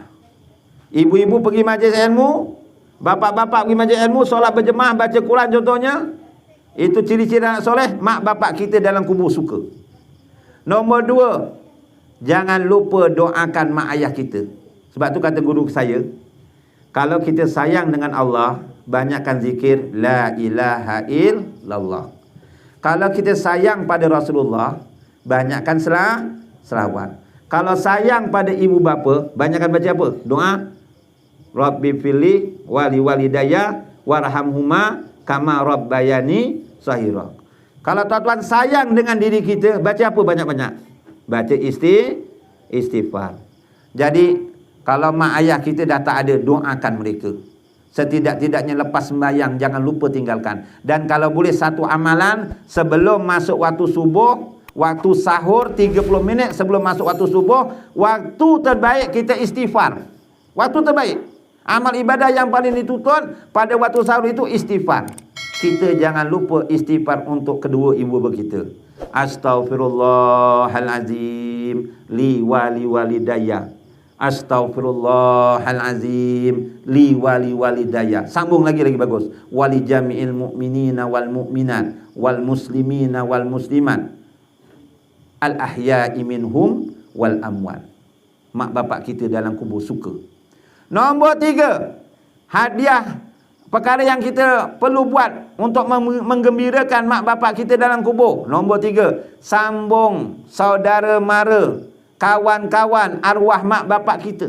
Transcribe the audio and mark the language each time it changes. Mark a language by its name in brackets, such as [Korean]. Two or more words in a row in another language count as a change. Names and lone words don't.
[Malay] Ibu-ibu pergi majlis ilmu, bapak-bapak pergi majlis ilmu, solat berjemaah, baca Quran contohnya. Itu ciri-ciri anak soleh. Mak bapak kita dalam kubur suka. Nombor 2, jangan lupa doakan mak ayah kita. Sebab tu kata guru saya, kalau kita sayang dengan Allah, banyakkan zikir [Arabic] لا إله إلا الله. [Malay] Kalau kita sayang pada Rasulullah, banyakkan selawat. Kalau sayang pada ibu bapa, banyakkan baca apa? [Arabic] Doa رب اغفر لي ولوالدي وارحمهما كما ربياني صغيرا. [Malay] Kalau tuan-tuan sayang dengan diri kita, baca apa banyak-banyak? Baca istighfar. Jadi kalau mak ayah kita dah tak ada, doakan mereka. Setidak-tidaknya lepas sembahyang jangan lupa tinggalkan. Dan kalau boleh satu amalan sebelum masuk waktu subuh, waktu sahur 30 minit sebelum masuk waktu subuh, waktu terbaik kita istighfar. Waktu terbaik. Amal ibadah yang paling dituntut pada waktu sahur itu istighfar. Kita jangan lupa istighfar untuk kedua ibu bapa kita. [Arabic] أستغفر الله العظيم لي ولوالدي. أستغفر الله العظيم لي ولوالدي. [Malay] Sambung lagi bagus. [Arabic] ولجميع المؤمنين والمؤمنات والمسلمين والمسلمات الأحياء منهم والأموات. [Malay] Mak bapak kita dalam kubur suka. Nombor 3, hadiah perkara yang kita perlu buat untuk menggembirakan mak bapak kita dalam kubur. Nombor 3, sambung saudara mara, kawan-kawan arwah mak bapak kita.